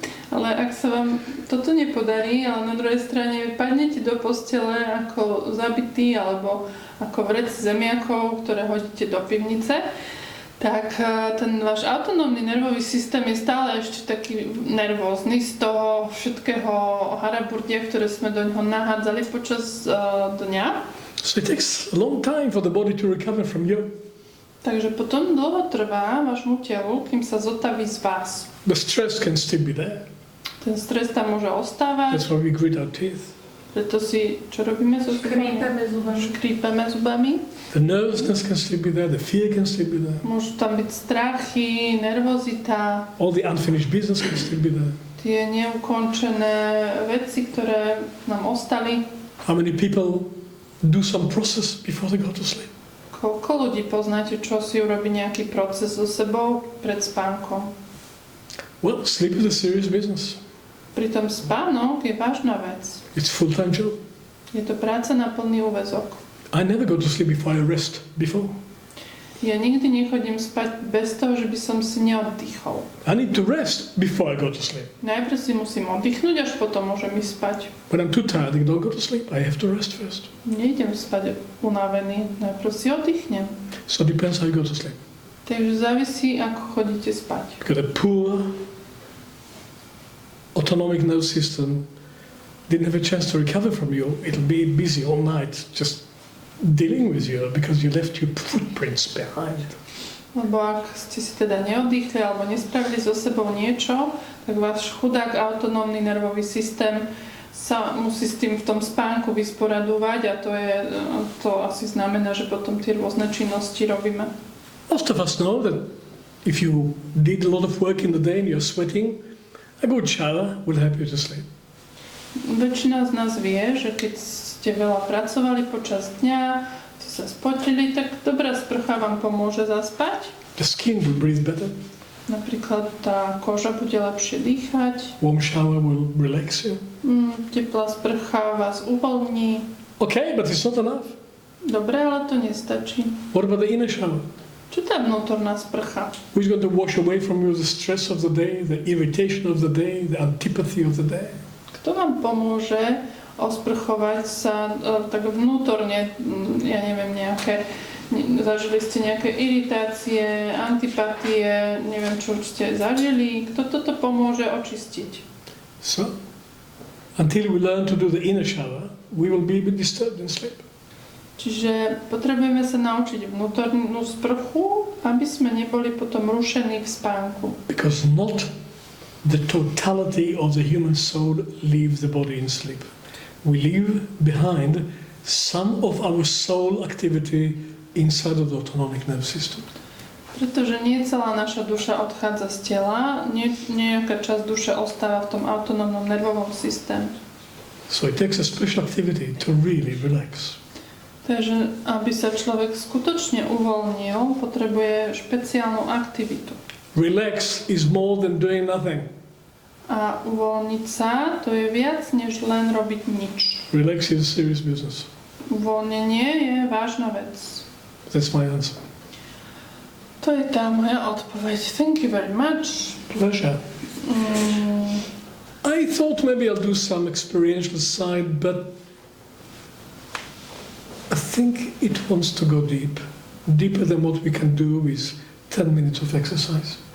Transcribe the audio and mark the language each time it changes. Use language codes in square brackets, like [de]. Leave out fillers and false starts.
[sk] Ale ak sa vám toto nepodarí, ale na druhej strane padnete do postele ako zabitý alebo ako vrec zemiakov, ktoré hodíte do pivnice, tak ten váš autonómny nervový systém je stále ešte taký nervózny z toho všetkého haraburdia, ktoré sme do ňoho nahádzali počas dňa. [en] So it takes a long time for the body to recover from you. [sk] Takže potom dlho trvá vášmu telu, kým sa zotaví z vás. [en] The stress can still be there. [sk] Ten stres tam môže ostávať. [en] That's why we grit our teeth. [sk] Preto si, čo robíme so zubami? Škrípeme zubami. [en] The nervousness can still be there, the fear can still be there. [sk] Môžu tam byť strachy, nervozita. [en] All the unfinished business can still be there. [sk] Tie neukončené veci, ktoré nám ostali. [en] How many people do some process before they go to sleep? [sk] Koľko ľudí poznáte, čo si urobí nejaký proces so sebou pred spánkom? [en] Well, sleep is a serious business. [sk] Pritom spánok je vážna vec. [en] It's a full-time job. [sk] Je to práca na plný úväzok. [en] I never go to sleep before I rest before. [sk] Ja nikdy nechodím spať bez toho, že by som si neoddychol. [en] I need to rest before I go to sleep. [sk] Najprv si musím oddychnúť, až potom môžem ísť spať. [en] When I'm too tired and don't go to sleep, I have to rest first. [sk] Nejdem spať unavený, najprv si oddychnem. [en] So it depends how you go to sleep. [sk] Takže závisí, ako chodíte spať. [en] Because a poor autonomic nervous system didn't have a chance to recover from you. It'll be busy all night just dealing with you because you left your footprints behind. [sk] Lebo ak ste si teda neoddychli alebo nespravili so sebou niečo, tak váš chudák autonómny nervový systém sa musí s tým v tom spánku vysporadovať a to asi znamená, že potom tie rôzne činnosti robíme. [en] Most of us know that if you did a lot of work in the day and you're sweating, a good shower will help you to sleep. [sk] Väčšina z nás vie, že keď ste veľa pracovali počas dňa, ste sa spotili, tak dobrá sprcha vám pomôže zaspať. [en] The skin will breathe better. [sk] Napríklad tá koža bude lepšie dýchať. [en] Warm shower will relax you. [sk] Teplá sprcha vás uvoľní. [en] Okay, but it's not enough. [sk] Dobre, ale to nestačí. [en] What about the inner shower? [sk] Čo tá vnútorná sprcha? [en] Who's going to wash away from you the stress of the day, the irritation of the day, the antipathy of the day? [sk] Kto vám pomôže osprchovať sa tak vnútorne, ja neviem, zažili ste nejaké iritácie, antipatie, neviem, čo ste zažili, kto toto pomôže očistiť? [en] So, until we learn to do the inner shower, we will be a bit disturbed in sleep. [sk] Čiže potrebujeme sa naučiť vnútornú sprchu, aby sme neboli potom rušení v spánku. [en] Because not the totality of the human soul leaves the body in sleep. We leave behind some of our soul activity inside of the autonomic nervous system. [sk] Pretože nie celá naša duša odchádza z tela, nejaká časť duše ostáva v tom autonómnom nervovom systéme. [en] So it takes a special activity to really relax. [sk] Takže aby sa človek skutočne uvoľnil, potrebuje špeciálnu aktivitu. [en] Relax is more than doing nothing. [sk] A uvoľniť sa, to je viac, než len robiť nič. [en] Relax is a serious business. [sk] Uvoľnenie je vážna vec. [en] That's my answer. [sk] To je tá moja odpoveď. [en] Thank you very much. Pleasure. I I thought maybe I'll do some experiential side, but I think it wants to go deep, deeper than what we can do with 10 minutes of exercise.